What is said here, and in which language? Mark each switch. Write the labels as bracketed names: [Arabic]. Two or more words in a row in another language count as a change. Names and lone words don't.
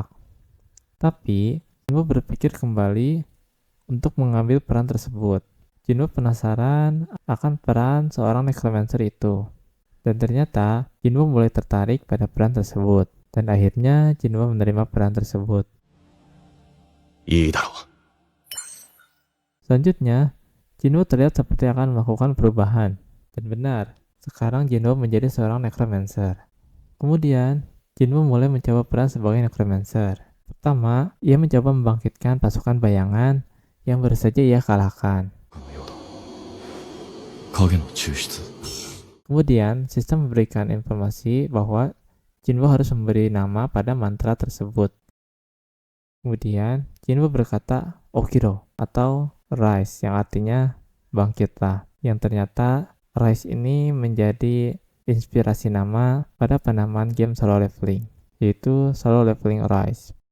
[Indonesian] Tapi, Jinwo berpikir kembali untuk mengambil peran tersebut. Jinwo penasaran akan peran seorang necromancer itu. Dan ternyata, Jinwo mulai tertarik pada peran tersebut. Dan akhirnya Jinwo menerima peran tersebut. [Japanese] いいだろう。 [Indonesian] Selanjutnya, Jinwo terlihat seperti akan melakukan perubahan. Dan benar, sekarang Jinwo menjadi seorang necromancer. Kemudian, Jinwo mulai mencoba peran sebagai necromancer. Pertama, ia mencoba membangkitkan pasukan bayangan yang baru saja ia kalahkan. [Japanese] 影の抽出。 [Indonesian] Kemudian, sistem memberikan informasi bahwa Jinwo harus memberi nama pada mantra tersebut. Kemudian, Jinwo berkata Okiro atau Rise yang artinya bangkitlah. Yang ternyata Rise ini menjadi inspirasi nama pada penamaan game solo leveling, yaitu Solo Leveling Rise.